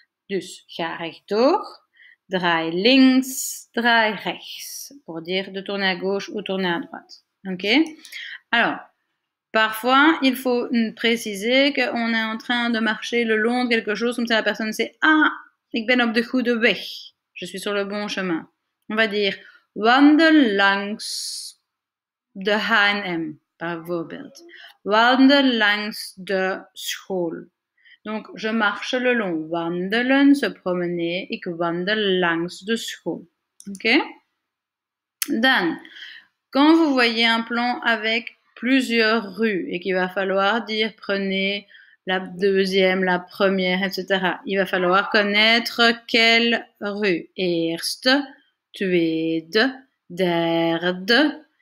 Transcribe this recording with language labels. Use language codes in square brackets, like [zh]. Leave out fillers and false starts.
[nl] Dus ga rechtdoor, draai links, draai rechts, [fr] pour dire de tourner à gauche ou tourner à droite. Ok? Alors, parfois, il faut préciser qu'on est en train de marcher le long de quelque chose, comme ça la personne sait, ah, [nl] ik ben op de goede weg. [fr] Je suis sur le bon chemin. On va dire, [nl] wandel langs de H&M, bijvoorbeeld. Wandel langs de school. [fr] Donc, je marche le long. [nl] Wandelen, [fr] se promener. [nl] Ik wandel langs de school. [fr] Ok? Dan, quand vous voyez un plan avec plusieurs rues et qu'il va falloir dire prenez la deuxième, la première, etc. Il va falloir connaître quelle rue. [nl] Eerste, tweede, derde.